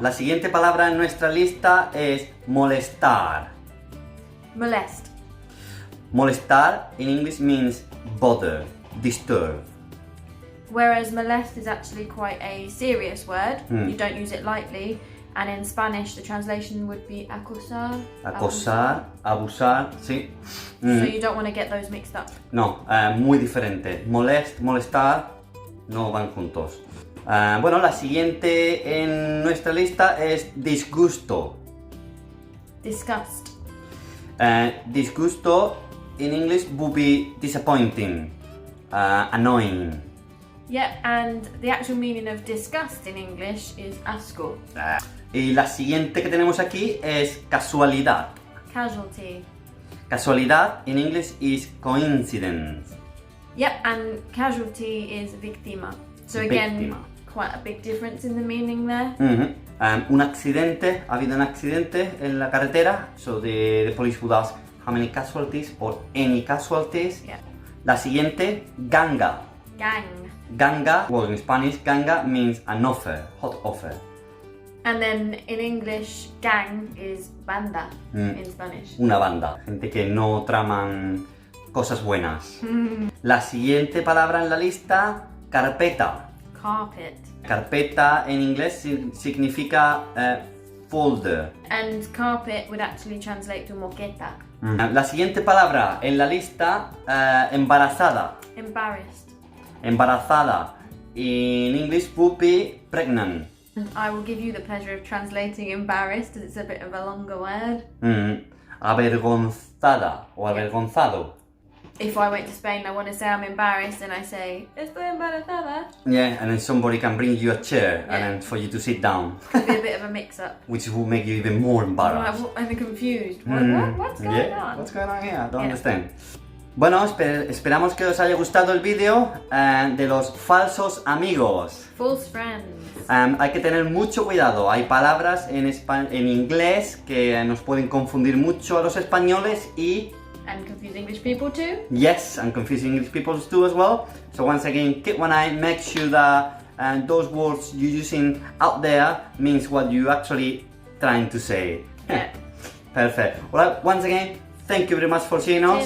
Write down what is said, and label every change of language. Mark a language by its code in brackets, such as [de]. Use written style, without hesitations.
[es] La siguiente palabra en nuestra lista es molestar. [en] Molest. Molestar in English means bother, disturb. Whereas molest is actually quite a serious word. You don't use it lightly. And in Spanish, the translation would be acosar. [es] Acosar, abusar, sí. [en] So you don't want to get those mixed up. [es] No, muy diferente. Molestar, no van juntos. Bueno, la siguiente en nuestra lista es disgusto. [en] Disgust. Disgusto in English would be disappointing, annoying. Yep, and the actual meaning of disgust in English is asco. [es] Y la siguiente que tenemos aquí es casualidad. [en] Casualty. Casualidad in English is coincidence. Yep, and casualty is victima. So again, [es] Víctima. [en] quite a big difference in the meaning there. [es] Un accidente, ha habido un accidente en la carretera. [en] So the police would ask how many casualties or any casualties. Yeah. [es] La siguiente, ganga. [en] Gang. Ganga, well in Spanish, ganga means an offer, hot offer. And then in English, gang is banda in Spanish. [es] Una banda, gente que no traman cosas buenas. La siguiente palabra en la lista, carpeta. [en] Carpet. [es] Carpeta en inglés significa folder. [en] And carpet would actually translate to moqueta. [es] La siguiente palabra en la lista, embarazada. [en] Embarrassed. [es] Embarazada. [en] In English would be pregnant. I will give you the pleasure of translating embarrassed, as it's a bit of a longer word. [es] Avergonzada o avergonzado. [en] if I went to Spain and I want to say I'm embarrassed, and I say, [es] estoy embarazada. [en] Yeah, and then somebody can bring you a chair and then for you to sit down. Could be a bit of a mix-up. Which will make you even more embarrassed. I'm confused. What's going on? What's going on here? I don't understand. [es] Bueno, esperamos que os haya gustado el vídeo de los falsos amigos. [en] False friends. [es] Hay que tener mucho cuidado. Hay palabras en inglés que nos pueden confundir mucho a los españoles y... [en] And confuse English people too. Yes, and confuse English people too as well. So once again, keep one eye, make sure that those words you're using out there means what you actually trying to say. Yeah. Perfect. Well, once again, thank you very much for seeing us.